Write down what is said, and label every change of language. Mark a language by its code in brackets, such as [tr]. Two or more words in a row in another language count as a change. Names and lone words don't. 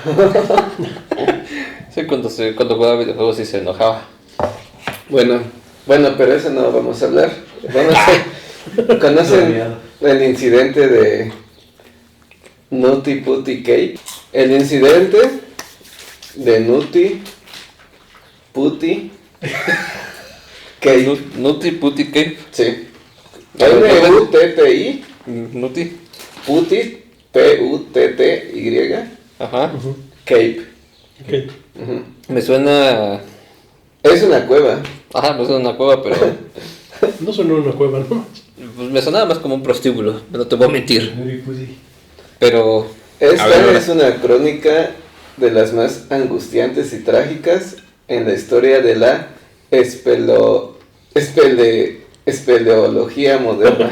[es] Sí, cuando jugaba videojuegos y se enojaba. Bueno, pero eso no vamos a hablar. ¿Conocen el incidente de Nutty Putty Cape. El incidente de Nutty Putty Cape. Nutty Putty Cape. Sí. N-U-T-T-I. Nutty. Putty. P-U-T-T-Y. Ajá. Cape. Okay. Me suena... Es una cueva. Ajá, me suena una cueva, pero... No suena una cueva, ¿no? Pues me sonaba más como un prostíbulo, no te voy a mentir. Nuri Pussy. Pero... Esta es una crónica de las más angustiantes y trágicas en la historia de la espeleología moderna.